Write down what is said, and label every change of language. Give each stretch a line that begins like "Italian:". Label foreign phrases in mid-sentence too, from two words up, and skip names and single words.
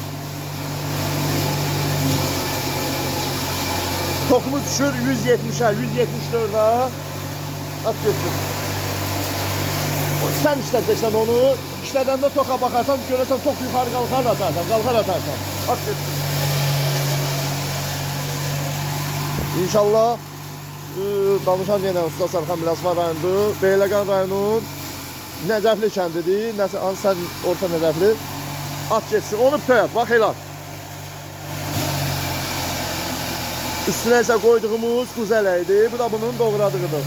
Azerbaijani: Tokumuz düşür 170'e, 174'e.
Turkish: At geçsin. Sen işleteceksen onu. İşledende toka bakarsan görürsen tok yukarı kalkar atarsan. Kalkar atarsan. At geçsin.
Azerbaijani: İnşallah danışan yenə Usta Sərxan Biləsuvar rayonu, Beyləqan rayonu, Nəcəfli kəndidir, sən orta Nəcəfli. At geçsin, onu pöyət, bax elə. Üstünə isə qoyduğumuz quzələkdir, bu da bunun doğradığıdır.